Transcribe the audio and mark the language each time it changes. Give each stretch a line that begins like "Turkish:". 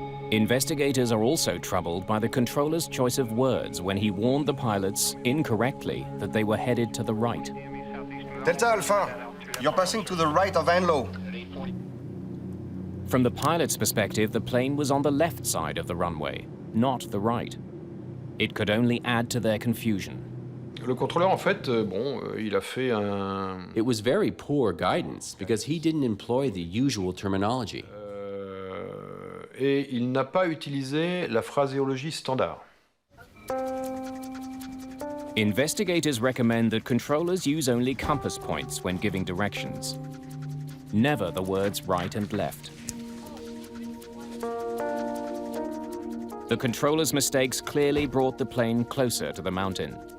English: Investigators are also troubled by the controller's choice of words when he warned the pilots, incorrectly, that they were headed to the right. Delta Alpha, you're passing to the right of Anlo. From the pilot's perspective, the plane was on the left side of the runway, not the right. It could only add to their confusion.
French: Le contrôleur, en fait, il a fait un...
English: It was very poor guidance because he didn't employ the usual terminology.
French: Et il n'a pas utilisé la phraséologie standard.
English: Investigators recommend that controllers use only compass points when giving directions. Never the words right and left. The controller's mistakes clearly brought the plane closer to the mountain.